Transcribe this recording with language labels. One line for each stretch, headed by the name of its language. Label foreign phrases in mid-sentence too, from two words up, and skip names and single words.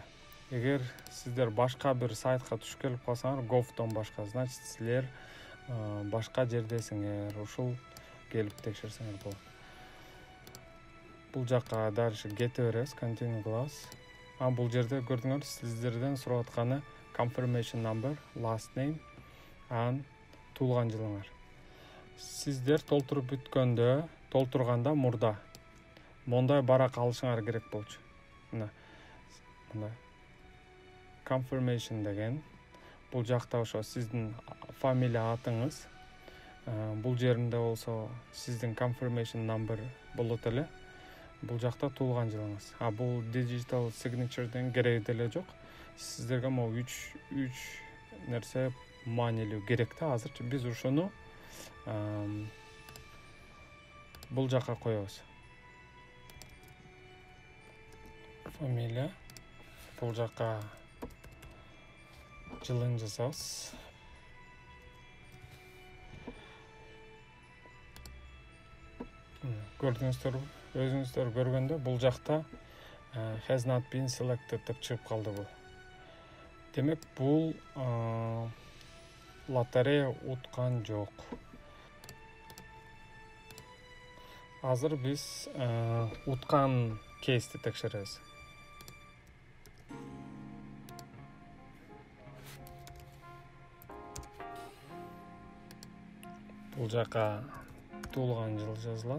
Kyrgyz: Эгер сиздер башка бир сайтка түшүп келип калсаңар, Gov.dan башка, значит силер башка жердесиңер, ушул келип текшерсеңер болот. Бул жакка дальше кете беребиз, continue кылабыз. Бул жерде көрдүңөр, сиздерден сурап атканы
English: confirmation number, last name,
Kyrgyz: анан туулган жылыңар. Сиздер толтуруп бүткөндө, толтурганда мурда мондай барак алышыңар керек болчу. Мына confirmation деген, бул жакта ошо сиздин фамилия, атыңыз, бул жеринде болсо сиздин
English: confirmation number
Kyrgyz: болот эле. Бул жакта туулган жылыңыз. Бул
English: digital signature'ден
Kyrgyz: кереги деле жок. Сиздерге могу 3 нерсе маанилүү керек да азырчы. Биз ошону бул жакка коебуз. Фамилия, бул жакка жылын жазабыз. Көрдүңүздөрбү? Өзүңүздөр көргөндө бул жакта
English: has not been selected
Kyrgyz: деп чыгып калды бул. Демек бул лотерея уткан жок. Азыр биз уткан кейсти текшеребиз. Бул жака туулган жыл жазылат.